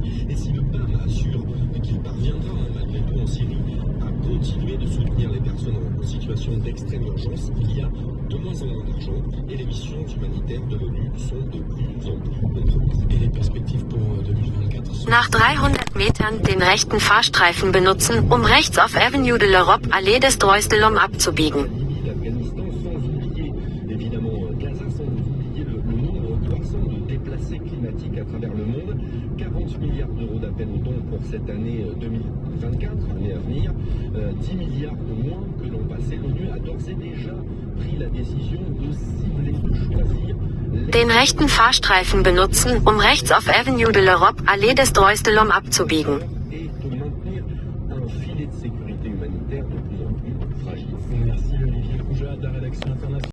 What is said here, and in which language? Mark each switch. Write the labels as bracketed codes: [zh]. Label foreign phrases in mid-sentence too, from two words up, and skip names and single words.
[fr] Et si le PAM assure qu'il parviendra malgré tout en Syrie à continuer de soutenir les personnes en situation d'extrême urgence, il y a de moins en moins d'argent et les missions humanitaires de l'ONU sont de plus en plus compromises. Et les perspectives pour 2024 sont... [de] Nach 300 Metern den rechten Fahrstreifen benutzen, um rechts auf Avenue de l'Europe Allee des Droits de l'Homme abzubiegen. [fr] L'Afghanistan, sans oublier évidemment évidemment Gaza, sans oublier le nombre croissant de déplacés climatiques à travers le monde. 40 milliards d'euros d'appel au don pour cette année 2024, année à venir, 10 milliards de moins que l'an passé. L'ONU a d'ores et déjà pris la décision de cibler, de choisir [de] Den rechten Fahrstreifen benutzen, um rechts auf Avenue de l'Europe, Allee des Droits de l'Homme abzubiegen. [fr] et de maintenir un filet de sécurité humanitaire de plus en plus fragile. Merci Olivier Rougeat de la rédaction internationale.